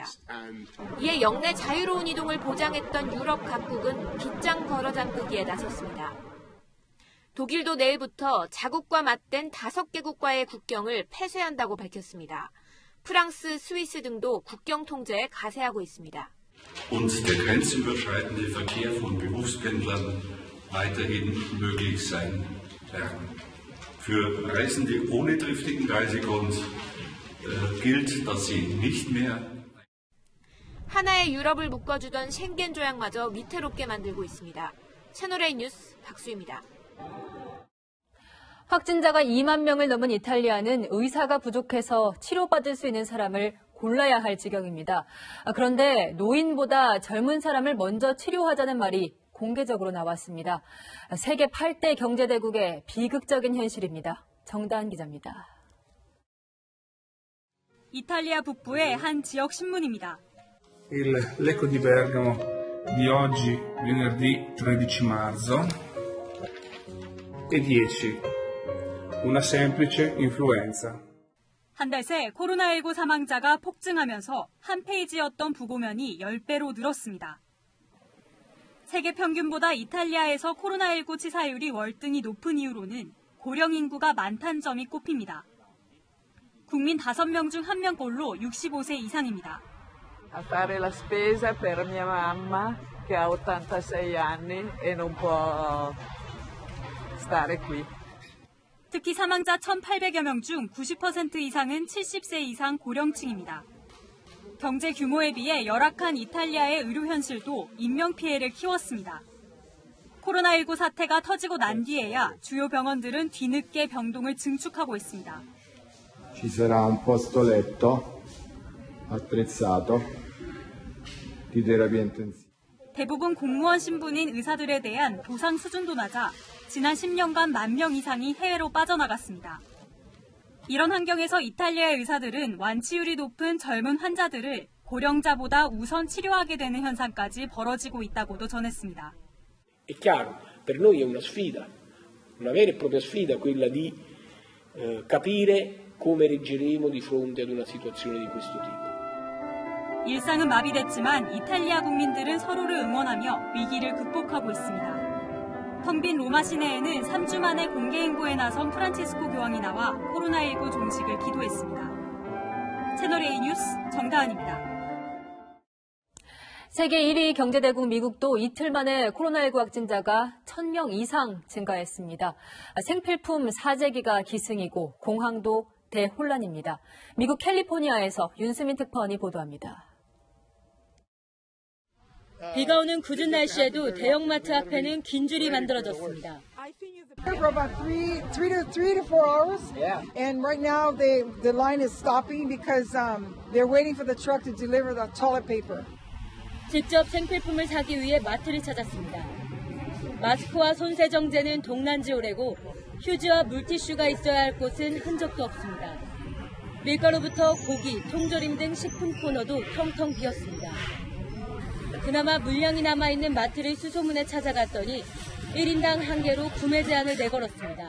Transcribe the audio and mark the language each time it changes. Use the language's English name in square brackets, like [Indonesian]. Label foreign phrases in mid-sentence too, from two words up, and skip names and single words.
[Korean] 이에 역내 자유로운 이동을 보장했던 유럽 각국은 빗장 걸어 잠그기에 나섰습니다. 독일도 내일부터 자국과 맞댄 5개국과의 국경을 폐쇄한다고 밝혔습니다. 프랑스, 스위스 등도 국경 통제에 가세하고 있습니다. [German] Und der grenzüberschreitende Verkehr von Berufspendlern weiterhin möglich sein werden. Für Reisende ohne triftigen Reisegrund gilt, dass sie nicht mehr [Korean] 하나의 유럽을 묶어주던 쉥겐 조약마저 위태롭게 만들고 있습니다. 채널A 뉴스 박수입니다. 확진자가 2만 명을 넘은 이탈리아는 의사가 부족해서 치료받을 수 있는 사람을 골라야 할 지경입니다. 그런데 노인보다 젊은 사람을 먼저 치료하자는 말이 공개적으로 나왔습니다. 세계 8대 경제대국의 비극적인 현실입니다. 정다은 기자입니다. 이탈리아 북부의 한 지역 신문입니다. [Italian] L'Eco di Bergamo di oggi, venerdì 13 marzo, e 10. Una semplice influenza. [Korean] 한 달 새 코로나19 사망자가 폭증하면서 한 페이지였던 부고면이 10배로 늘었습니다. 세계 평균보다 이탈리아에서 코로나19 치사율이 월등히 높은 이유로는 고령 인구가 많다는 점이 꼽힙니다. 국민 5명 중 1명꼴로 65세 이상입니다. [Italian] A fare la spesa per mia mamma che ha 86 anni e non può stare qui. [Korean] 특히 사망자 1,800여 명 중 90% 이상은 70세 이상 고령층입니다. 경제 규모에 비해 열악한 이탈리아의 의료 현실도 인명피해를 키웠습니다. 코로나19 사태가 터지고 난 뒤에야 주요 병원들은 뒤늦게 병동을 증축하고 있습니다. [Italian] Ci sarà un posto letto attrezzato di terapia intensiva. [Korean] 대부분 공무원 신분인 의사들에 대한 보상 수준도 낮아 지난 10년간 10,000명 이상이 해외로 빠져나갔습니다. 이런 환경에서 이탈리아의 의사들은 완치율이 높은 젊은 환자들을 고령자보다 우선 치료하게 되는 현상까지 벌어지고 있다고도 전했습니다. [Italian] È chiaro, per noi è una sfida, una vera e propria sfida quella di capire come reggeremo di fronte ad una situazione di questo tipo. [Korean] 일상은 마비됐지만 이탈리아 국민들은 서로를 응원하며 위기를 극복하고 있습니다. 텅 빈 로마 시내에는 3주 만에 공개 행보에 나선 프란치스코 교황이 나와 코로나19 종식을 기도했습니다. 채널A 뉴스 정다은입니다. 세계 1위 경제대국 미국도 이틀 만에 코로나19 확진자가 1,000명 이상 증가했습니다. 생필품 사재기가 기승이고 공항도 대혼란입니다. 미국 캘리포니아에서 윤수민 특파원이 보도합니다. 비가 오는 궂은 날씨에도 대형마트 앞에는 긴 줄이 만들어졌습니다. [English] For about three to 4 hours, and right now the line is stopping because they're waiting for the truck to deliver the toilet paper. [Korean] 직접 생필품을 사기 위해 마트를 찾았습니다. 마스크와 손세정제는 동난지 오래고 휴지와 물티슈가 있어야 할 곳은 흔적도 없습니다. 밀가루부터 고기, 통조림 등 식품 코너도 텅텅 비었습니다. 그나마 물량이 남아있는 마트를 수소문에 찾아갔더니 1인당 1개로 구매 제한을 내걸었습니다.